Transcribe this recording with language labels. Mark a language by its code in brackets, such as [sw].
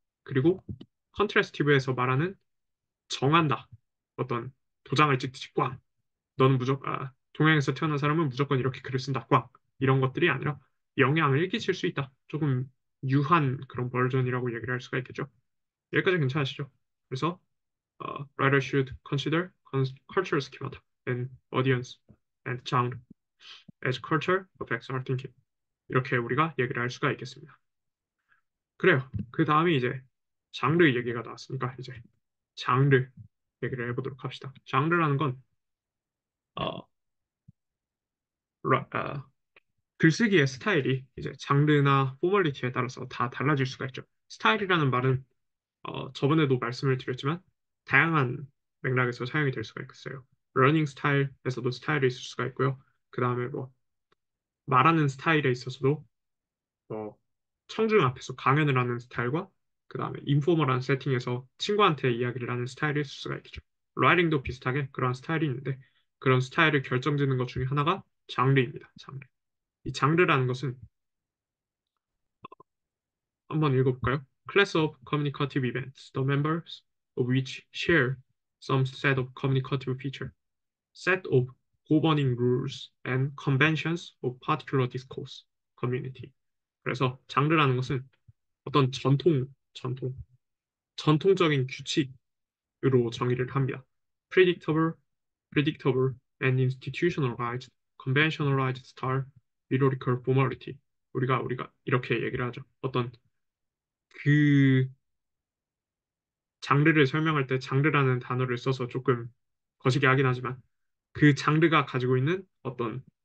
[ko] 그리고 컨트라스티브에서 말하는 정한다. 어떤 도장을 찍듯이 꽝. 너는 동양에서 태어난 사람은 무조건 이렇게 글을 쓴다. 꽝. 이런 것들이 아니라 영향을 끼칠 수 있다. 조금 유한 그런 버전이라고 얘기를 할 수가 있겠죠. 여기까지 괜찮으시죠? 그래서 [en] writer should consider cultural schemata and audience and genre as culture affects our thinking. [ko] 이렇게 우리가 얘기를 할 수가 있겠습니다. 그래요. 그 다음에 이제 장르 얘기가 나왔으니까 이제 장르 얘기를 해보도록 합시다. 장르라는 건 어, 어, 글쓰기의 스타일이 이제 장르나 포멀리티에 따라서 다 달라질 수가 있죠. 스타일이라는 말은 저번에도 말씀을 드렸지만 다양한 맥락에서 사용이 될 수가 있어요. 러닝 스타일에서도 스타일이 있을 수가 있고요. 그 다음에 뭐 말하는 스타일에 있어서도 뭐 청중 앞에서 강연을 하는 스타일과 그 다음에 인포멀한 세팅에서 친구한테 이야기를 하는 스타일이 있을 수가 있겠죠. 라이팅도 비슷하게 그런 스타일이 있는데 그런 스타일을 결정짓는 것 중에 하나가 장르입니다. 장르. 이 장르라는 것은 한번 읽어볼까요? [en] Class of communicative events, the members of which share some set of communicative feature, set of governing rules and conventions of particular discourse, community. [ko] 그래서 장르라는 것은 어떤 전통적인 규칙으로 정의를 합니다. [en] predictable, predictable and institutionalized, conventionalized style, rhetorical formality. [ko] 우리가 이렇게 얘기를 하죠. 어떤 그 장르를 설명할 때 장르라는 단어를 써서 조금 거시기 하긴 하지만 그 장르가 가지고 있는 어떤